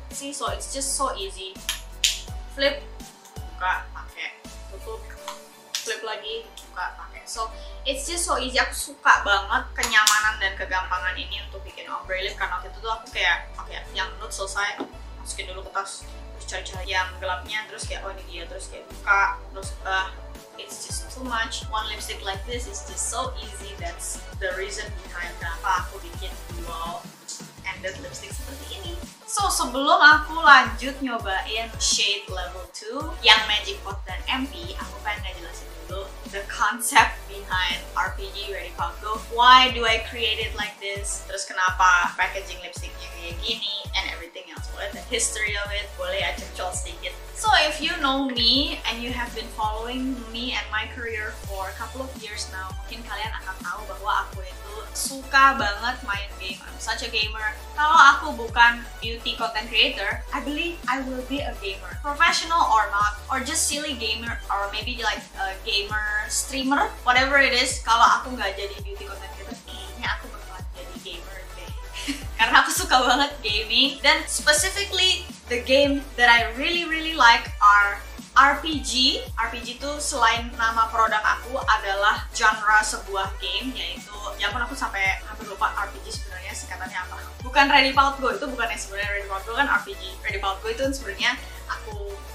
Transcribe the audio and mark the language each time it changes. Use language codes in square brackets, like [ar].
[en] See, so it's just so easy. Flip, [id] buka, pakai, tutup, [en] flip [id] lagi, buka, pakai. [en] So it's just so easy. [id] Aku suka banget kenyamanan dan kegampangan ini untuk bikin ombre lip, karena waktu itu tuh aku kayak oke, yang nude selesai, masukin dulu ke tas, terus cari-cari yang gelapnya, terus kayak oh ini dia, terus kayak buka, terus [en] it's just too much. One lipstick like this is just so easy. That's the reason behind [id] kenapa aku bikin dual ended lipstick seperti ini. So sebelum aku lanjut nyobain shade level 2 yang Magic Pot dan MP, aku pengen ngejelasin dulu [en] the concept behind [id] RPG Ready Powder Go. [en] Why do I create it like this? [id] Terus kenapa packaging lipsticknya kayak gini [en] and everything else. [id] Boleh [en] the history of it, [id] boleh aja col sedikit. [en] So if you know me and you have been following me and my career for a couple of years now, [id] mungkin kalian akan tahu bahwa aku itu suka banget main game. [en] I'm such a gamer. [id] Kalau aku bukan [en] beauty content creator, I believe I will be a gamer. Professional or not, or just silly gamer, or maybe like a gamer, streamer, whatever it is. [id] Kalau aku nggak jadi beauty content creator, kayaknya aku bakalan jadi gamer deh. Karena aku suka banget gaming, dan [en] specifically the game that I really like are RPG. [id] RPG itu selain nama produk aku adalah genre sebuah game, yaitu ya pun aku sampai hampir lupa RPG sebenarnya singkatannya apa. Bukan Ready Powder Go, itu bukan yang sebenarnya Ready Powder Go, kan RPG. Ready Powder Go itu sebenarnya aku